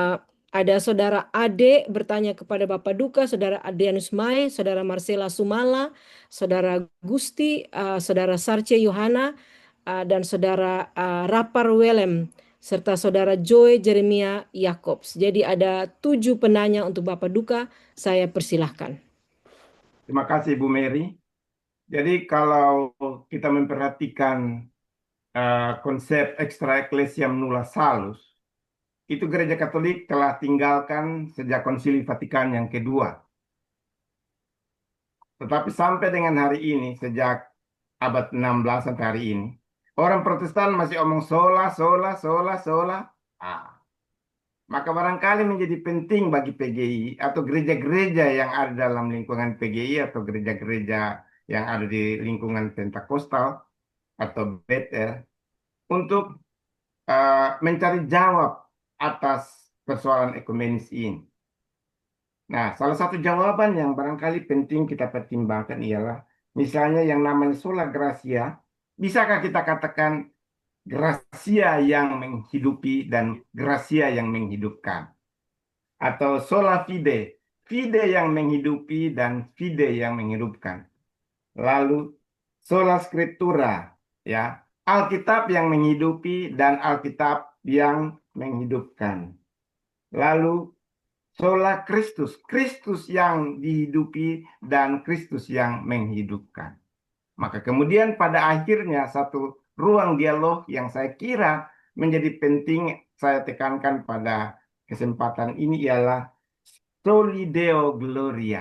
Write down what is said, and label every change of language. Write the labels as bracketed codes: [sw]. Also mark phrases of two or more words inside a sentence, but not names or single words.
[id] Jadi Ada Saudara Ade bertanya kepada Bapak Duka, Saudara Adrianus Mai, Saudara Marcela Sumala, Saudara Gusti, Saudara Sarce Yohana, dan Saudara Rapar Welem, serta Saudara Joy Jeremia Yakobs. Jadi ada 7 penanya untuk Bapak Duka. Saya persilahkan. Terima kasih Bu Mary. Jadi kalau kita memperhatikan konsep [la] extra ecclesiam nulla salus, [id] itu Gereja Katolik telah tinggalkan sejak Konsili Vatikan yang kedua. Tetapi sampai dengan hari ini, sejak abad 16 sampai hari ini, orang Protestan masih omong [la] sola, sola, sola, sola. [id] Maka barangkali menjadi penting bagi PGI atau gereja-gereja yang ada dalam lingkungan PGI atau gereja-gereja yang ada di lingkungan Pentakosta atau Bethel untuk mencari jawab atas persoalan ekumenis ini. Nah, salah satu jawaban yang barangkali penting kita pertimbangkan ialah misalnya yang namanya [la] sola gratia, [id] bisakah kita katakan gracia yang menghidupi dan gracia yang menghidupkan? Atau [la] sola fide, [id] fide yang menghidupi dan fide yang menghidupkan. [la] Lalu sola scriptura, [id] ya, Alkitab yang menghidupi dan Alkitab yang menghidupkan. Lalu sola Kristus, Kristus yang dihidupi dan Kristus yang menghidupkan. Maka kemudian pada akhirnya satu ruang dialog yang saya kira menjadi penting saya tekankan pada kesempatan ini ialah [la] Soli Deo Gloria.